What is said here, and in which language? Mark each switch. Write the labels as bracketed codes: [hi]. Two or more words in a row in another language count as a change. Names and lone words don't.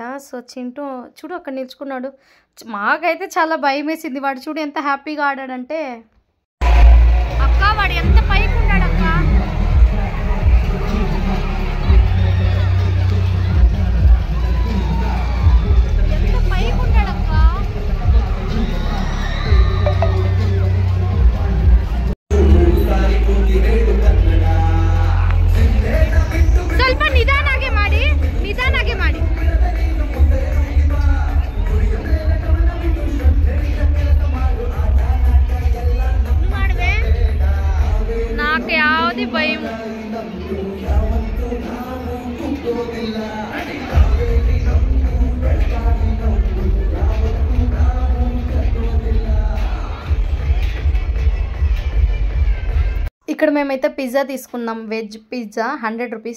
[te] సో చింటూ చూడు అక్కడ నిల్చుకున్నాడు. మాకైతే చాలా భయం వేసింది. వాడు చూడు ఎంత హ్యాపీగా ఆడాడంటే. అక్క వాడు ఎంత పైకి ఉన్నాడు అక్క. ఎంత పైకి ఉన్నాడు అక్క. [kn] ಸ್ವಲ್ಪ ನಿಧಾನಾಗೆ ಮಾಡಿ, ನಿಧಾನಾಗೆ ಮಾಡಿ. [te] ಮಾಡುವೆ నాకు యావది భయం. ఇక్కడ మేమైతే పిజ్జా తీసుకున్నాం, [en] veg pizza [te] 100 రూపీస్.